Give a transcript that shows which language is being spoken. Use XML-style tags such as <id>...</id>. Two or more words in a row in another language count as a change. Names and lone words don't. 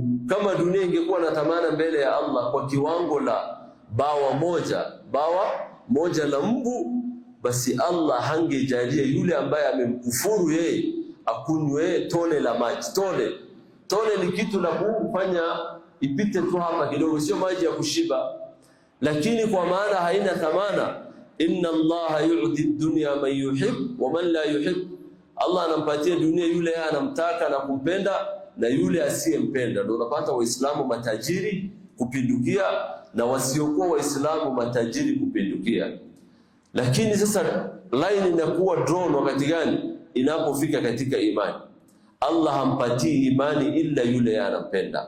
<sw>Kama dunia ingekuwa na thamana mbele ya Allah kwa kiwango la bawa moja la mbu, basi Allah hangejalia yule ambaye amemkufuru yeye akunywe tone la maji. Tone ni kitu la kufanya ipite tu hapa kidogo, sio maji ya kushiba. Lakini kwa maana haina thamana,</sw> <ar>إن الله يعطي الدنيا من يحب ومن لا يحب.</ar> <sw>Allah anampatia dunia yule anamtaka na kumpenda na yule asiyempenda. Ndio unapata Waislamu matajiri kupindukia na wasiokuwa Waislamu matajiri kupindukia. Lakini sasa line inakuwa drawn wakati gani? Inapofika katika imani. Allah hampatii imani illa yule anampenda.</sw>